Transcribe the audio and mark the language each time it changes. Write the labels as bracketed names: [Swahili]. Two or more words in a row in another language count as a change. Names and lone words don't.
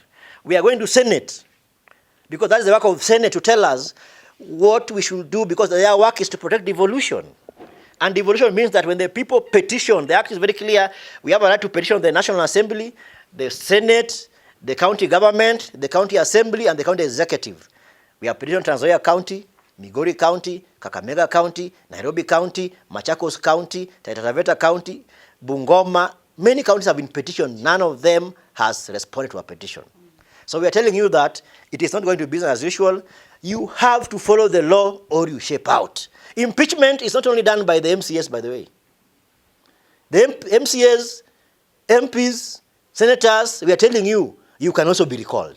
[English] We are going to Senate, because that is the work of Senate to tell us what we should do, because their work is to protect devolution. And devolution means that when the people petition, the act is very clear, we have a right to petition the National Assembly, the Senate, the county government, the county assembly, and the county executive. We have petitioned Trans Nzoia County, Migori County, Kakamega County, Nairobi County, Machakos County, Taita Taveta County, Bungoma. Many counties have been petitioned. None of them has responded to a petition. So we are telling you that it is not going to be business as usual. You have to follow the law or you shape out. Impeachment is not only done by the MCAs, by the way. The MCAs, MPs, senators, we are telling you, you can also be recalled.